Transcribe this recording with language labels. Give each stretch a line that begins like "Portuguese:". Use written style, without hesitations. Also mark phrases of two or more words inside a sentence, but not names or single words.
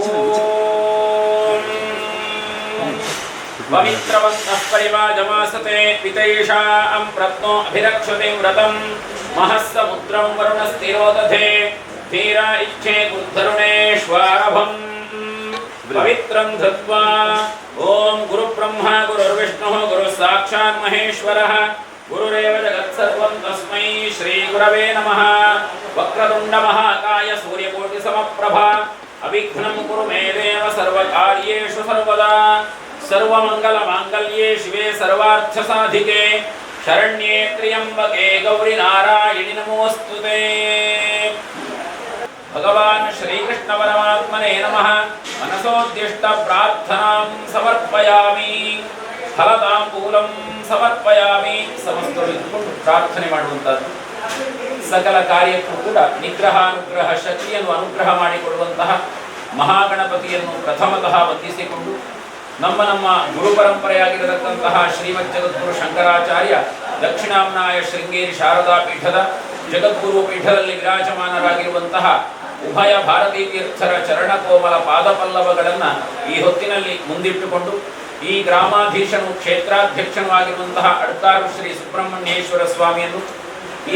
Sanskrit: ಪವಿತ್ರವಂತಃ ಪರಿವಾಜಮಾಸತೆ ಪಿತೈಷಾಂ ಪ್ರತ್ನೋ ಅಭಿರಕ್ಷತೆ ವ್ರತಂ ಮಹಸ್ಸಮುದ್ರಂ ವರುಣಸ್ಥಿರೋದಧೆ ಧೀರ ಇಚ್ಛೆ ಗುರುಧರುಣೇಶ್ವಾರಭಂ ಪವಿತ್ರಂ ಧೃತ್ವಾ ಓಂ ಗುರು ಬ್ರಹ್ಮ ಗುರುರ್ವಿಷ್ಣುಃ ಗುರು ಸಾಕ್ಷಾತ್ ಮಹೇಶ್ವರಃ ಗುರುರೇವ ಜಗತ್ಸರ್ವಂ ತಸ್ಮೈ ಶ್ರೀ ಗುರವೇ ನಮಃ. ವಕ್ರತುಂಡ ಮಹಾಕಾಯ ಸೂರ್ಯಕೋಟಿ ಸಮಪ್ರಭಾ ಅವಿಘ್ನಂ ಕುರು ಮೇ ದೇವ ಸರ್ವಕಾರ್ಯೇಷು ಸರ್ವದಾ. ಸರ್ವಮಂಗಲ ಮಾಂಗಲ್ಯೇ ಶಿವೆ ಸರ್ವಾರ್ಥ ಸಾಧಿಕೆ ಶರಣ್ಯೇ ತ್ರ್ಯಂಬಕೆ ಗೌರಿ ನಾರಾಯಣಿ ನಮೋಸ್ತುತೇ. ಭಗವಾನ್ ಶ್ರೀಕೃಷ್ಣ ಪರಮಾತ್ಮನೇ ನಮಃ. ಮನಸೋದ್ದಿಷ್ಟ ಪ್ರಾರ್ಥನಾಂ ಸಮರ್ಪಯಾಮಿ. ಫಲತಾಂಬೂಲಂ ಸಮರ್ಪಯಾಮಿ.
Kannada: ಸಮಸ್ತರು ಇದ್ದುಕೊಂಡು ಪ್ರಾರ್ಥನೆ ಮಾಡುವಂತದ್ದು. ಸಕಲ ಕಾರ್ಯಕ್ಕೂ ಕೂಡ ನಿಗ್ರಹಾನುಗ್ರಹ ಶಕ್ತಿಯನ್ನು ಅನುಗ್ರಹ ಮಾಡಿಕೊಡುವಂತಹ ಮಹಾಗಣಪತಿಯನ್ನು ಪ್ರಥಮತಃ ವಂದಿಸಿಕೊಂಡು ನಮ್ಮ ಗುರು ಪರಂಪರೆಯಾಗಿರತಕ್ಕಂತಹ ಶ್ರೀಮದ್ ಜಗದ್ಗುರು ಶಂಕರಾಚಾರ್ಯ ದಕ್ಷಿಣಾಮ್ನಾಯ ಶೃಂಗೇರಿ ಶಾರದಾ ಪೀಠದ ಜಗದ್ಗುರು ಪೀಠದಲ್ಲಿ ವಿರಾಜಮಾನರಾಗಿರುವಂತಹ ಉಭಯ ಭಾರತೀ ತೀರ್ಥರ ಚರಣಕೋಮಲ ಪಾದಪಲ್ಲವಗಳನ್ನು ಈ ಹೊತ್ತಿನಲ್ಲಿ ಮುಂದಿಟ್ಟುಕೊಂಡು ಈ ಗ್ರಾಮಾಧೀಶನು ಕ್ಷೇತ್ರಾಧ್ಯಕ್ಷನೂ ಆಗಿರುವಂತಹ ಅಡ್ಕಾರು ಶ್ರೀ ಸುಬ್ರಹ್ಮಣ್ಯೇಶ್ವರ ಸ್ವಾಮಿಯನ್ನು, ಈ